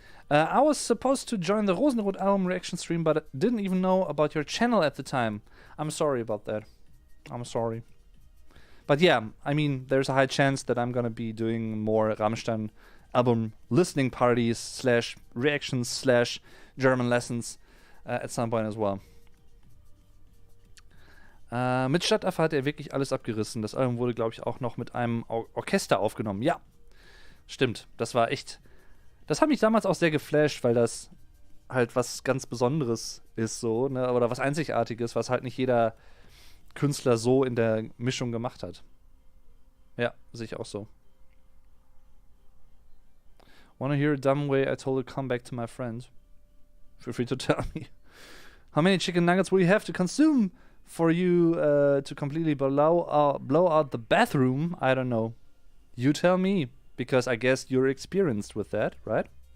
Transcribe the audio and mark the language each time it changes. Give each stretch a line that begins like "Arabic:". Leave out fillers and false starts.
English: I was supposed to join the Rosenrot album reaction stream, but didn't even know about your channel at the time. I'm sorry about that. I'm sorry. But yeah, I mean, there's a high chance that I'm gonna be doing more Rammstein album listening parties / reactions / German lessons at some point as well.
German: Mit Stadtaffe hat er wirklich alles abgerissen. Das Album wurde, glaube ich, auch noch mit einem Orchester aufgenommen. Ja, stimmt. Das war echt... Das hat mich damals auch sehr geflasht, weil das halt was ganz Besonderes ist, so, ne? Oder was Einzigartiges, was halt nicht jeder Künstler so in der Mischung gemacht hat. Ja, sehe ich auch so.
English: Wanna hear a dumb way I told a comeback to my friend? Feel free to tell me. How many chicken nuggets will you have to consume for you to completely blow out the bathroom? I don't know. You tell me, because I guess you're experienced with that, right?